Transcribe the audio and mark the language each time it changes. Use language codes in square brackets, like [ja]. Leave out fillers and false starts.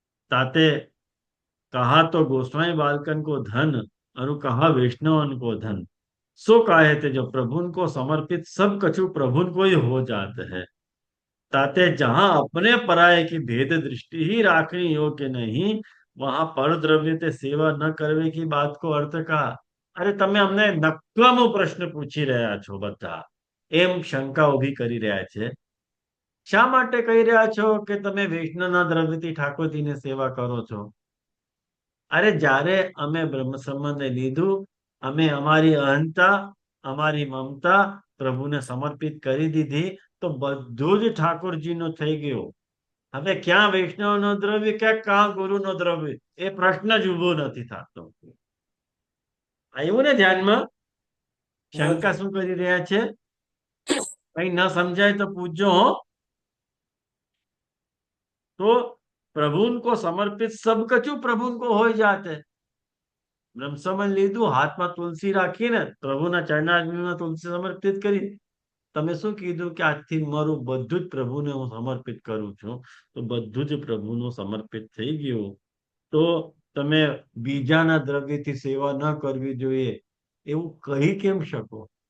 [bra] ताते कहा तो गोस्वामी बालकन को धन और कहा वैष्णवन को धन, सो काहे थे जो प्रभुन को समर्पित सब कछु प्रभुन को ही हो जाते हैं, ताते जहां अपने पराये की भेद दृष्टि ही राखनी योग्य नहीं, वहां पर द्रव्य ते सेवा न करवे की बात को अर्थ कहा. [gu] अरे તમે અમને નકામો પ્રશ્ન પૂછી રહ્યા છો બધા, એમ શંકા ઉભી કરી રહ્યા છે. શા માટે કહી રહ્યા છો કે તમે વૈષ્ણવના દ્રવ્યથી ઠાકોરજીને સેવા કરો છો? અરે જ્યારે અમે બ્રહ્મ સંબંધ લીધું, અમે અમારી અહંતા, અમારી મમતા પ્રભુને સમર્પિત કરી દીધી, તો બધું જ ઠાકોરજીનું થઈ ગયું. હવે ક્યાં વૈષ્ણવનો દ્રવ્ય, ક્યાં ગુરુનો દ્રવ્ય, એ પ્રશ્ન જ ઉભો નથી થતો. આવ્યું ને ધ્યાનમાં? શંકા શું કરી રહ્યા છે? કઈ ન સમજાય તો પૂછજો હો. [bra] तो प्रभु को समर्पित सब कछु प्रभु को हो जाते. [gu] બ્રહ્મ સંબંધ લીધું, હાથમાં તુલસી રાખીને પ્રભુના ચરણારવિંદમાં તુલસી સમર્પિત કરી. તમે શું કીધું કે આજથી મારું બધું જ પ્રભુને હું સમર્પિત કરું છું, તો બધું જ પ્રભુનું સમર્પિત થઈ ગયું. તો તમે બીજાના દ્રવ્યથી સેવા ન કરવી જોઈએ એવું કહી કેમ શકો?